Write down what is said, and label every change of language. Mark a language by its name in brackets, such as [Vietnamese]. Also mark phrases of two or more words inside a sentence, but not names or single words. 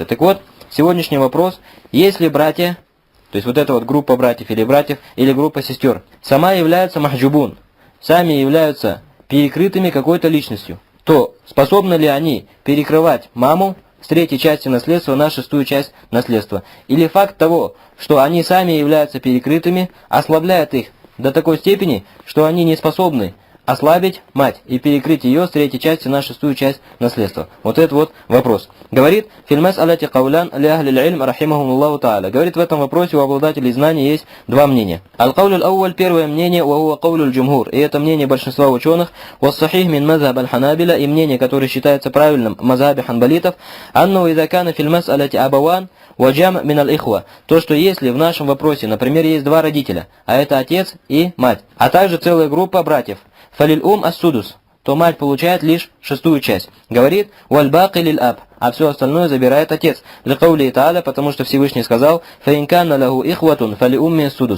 [Russian] Так вот, сегодняшний вопрос, если братья, то есть вот эта вот группа братьев или группа сестер, сама является махджубун, сами являются перекрытыми какой-то личностью, то способны ли они перекрывать маму с 3 части наследства на 6 часть наследства? Или факт того, что они сами являются перекрытыми, ослабляет их до такой степени, что они не способны ослабить мать и перекрыть ее с 3 части на 6 часть наследства. Вот это вот вопрос. Говорит, [Arabic] في المسألة قولان لأهل العلم رحمهم الله تعالى. [Russian] Говорит, в этом вопросе у обладателей знаний есть 2 мнения. [Arabic] القول الأول, [Russian] первое мнение, [Arabic] وهو قول الجمهور. [Russian] И это мнение большинства ученых. [Arabic] والصحيح من مذهب الحنابلة, [Russian] и мнение, которое считается правильным в мазхабе ханбалитов. [Arabic] أنه إذا كان في المسألة أبوان وجمع من الإخوة. [Russian] То, что если в нашем вопросе, например, есть 2 родителя, а это отец и мать, а также целая группа братьев, [Arabic] فللأم السدس, [Russian] то мать получает лишь 6 часть. Говорит, [Arabic] والباقي للأب, [Russian] а все остальное забирает отец. [Arabic] لقوله تعالى, [Russian] потому что Всевышний сказал, [Arabic] فإن كان له إخوة فلأمه السدس.